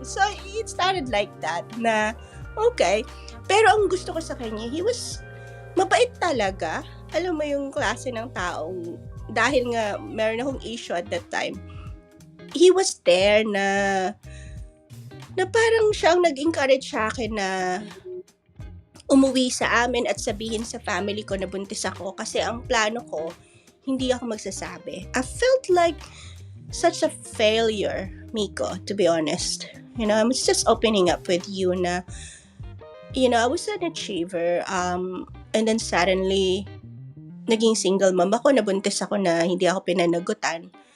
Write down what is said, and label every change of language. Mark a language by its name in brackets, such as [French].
[English] So, it started like that, na, okay. [Filipino] Pero ang gusto ko sa kanya, [English] he was [Filipino] mabait talaga. Alam mo yung klase ng taong, dahil nga meron akong issue [English] at that time, he was there [Filipino] na parang siyang nag-encourage sa akin na umuwi sa amin at sabihin sa family ko na buntis ako, kasi ang plano ko, hindi ako magsasabi. [English] I felt like such a failure, Miko, to be honest. You know, I was just opening up with you na, you know, I was an achiever, and then suddenly, [Filipino] naging single mom ako, nabuntis ako na hindi ako pinanagutan.